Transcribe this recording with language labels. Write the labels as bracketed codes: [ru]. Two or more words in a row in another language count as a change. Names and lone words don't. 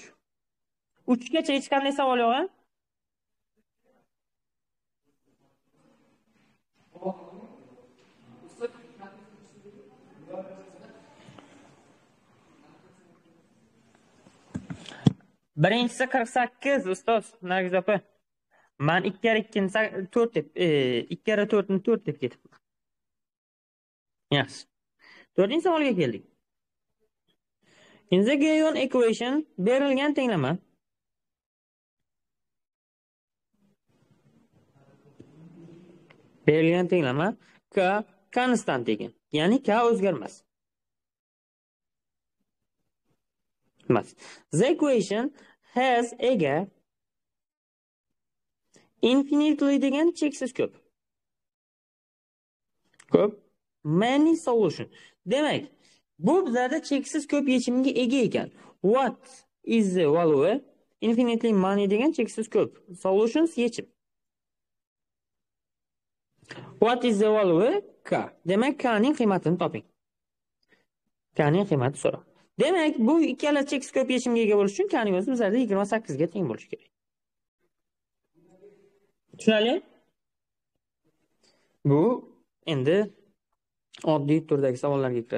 [uz] 3 gacha hech qanday savol yo'q, ha? Birinchisi 48 ustoz Nargiz opa. Men 2 kere 2 ni 4 deb 2 kere 4 ni 4 deb ketibman. Yaxshi. 4-savolga keldik. [en] In the given equation [uz] berilgan tenglama k konstant ekan. Ya'ni k o'zgarmas. [en] The equation has ega infinitely [uz] degan cheksiz ko'p. [en] Many solution. [uz] Demak, bu bizlarda cheksiz ko'p yechimga ega ekan. [en] What is the value? Infinitely many [uz] degan cheksiz ko'p. [en] Solutions yechim. What is the value? K. [uz] Demak, k ning qiymatini toping. K ning qiymati so'ra. Demak, bu ikkala cheksiz ko'p yechimga ega bo'lish uchun k ning o'zi bizlarda 28 ga teng bo'lishi kerak. Tushunarli? Bu endi oddiy turdagi savollarga kiradi.